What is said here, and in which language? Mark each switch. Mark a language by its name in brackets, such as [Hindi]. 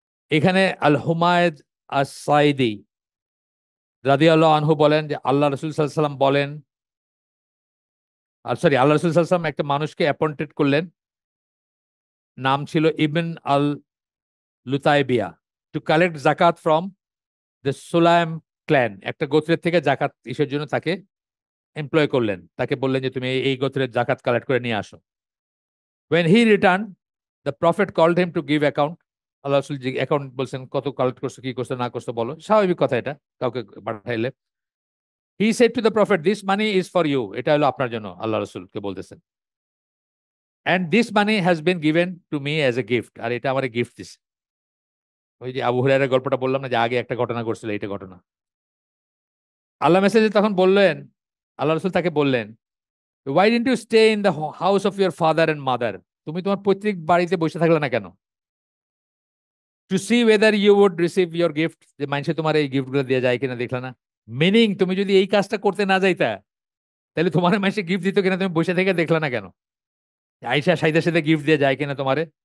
[Bangla] এখানে আল হুমায়দ আস সাইদি রাদিয়াল্লাহু আনহু বলেন যে আল্লাহ রসুল সাল্লাল্লাহু আলাইহি ওয়াসাল্লাম বলেন, আর সরি আল্লাহ রসুল সাল্লাল্লাহু আলাইহি ওয়াসাল্লাম একটা মানুষকে অ্যাপয়েন্টেড করলেন, নাম ছিল ইবন আল লুতাইবিয়া, [English] To collect zakat from the Sulaim clan. [Bangla] একটা গোত্রের থেকে জাকাত ইসের জন্য তাকে এমপ্লয় করলেন, তাকে বললেন যে তুমি এই গোত্রের জাকাত কালেক্ট করে নিয়ে আসো। [English] When he returned, the prophet called him to give account. [Bangla] আল্লাহ রাসূল যে অ্যাকাউন্ট বলছেন, কত কালেক্ট করছো, কি করছো না করছো বলো, স্বাভাবিক কথা এটা কাউকে পাঠাইলে। [English] He said to the prophet, this money is for you, [Bangla] এটা হলো আপনার জন্য, আল্লাহ রাসূলকে বলতেছেন। [English] And this money has been given to me as a gift, [Bangla] আর এটা আমারে গিফট দিছে। ওই যে আবু হুরায়রার গল্পটা বললাম না যে আগে একটা ঘটনা ঘটছিল, এইটা ঘটনা। আল্লাহ মেসেজে তখন বললেন, আল্লাহ রাসূল তাকে বললেন, [English] why didn't you stay in the house of your father and mother? [Bangla] তুমি তোমার পৈতৃক বাড়িতে বসে থাকলে না কেন? [English] to see whether you would receive your gift, [Bangla] যে মানুষে তোমার এই গিফট গুলো দিয়ে যায় কিনা দেখলা না। মিনিং তুমি যদি এই কাজটা করতে না যাইতা তাহলে তোমার মানুষে গিফট দিত কিনা তুমি বসে থেকে দেখলা না কেন? আইসা সাইদের সাথে গিফট দিয়ে যায় কিনা তোমারে।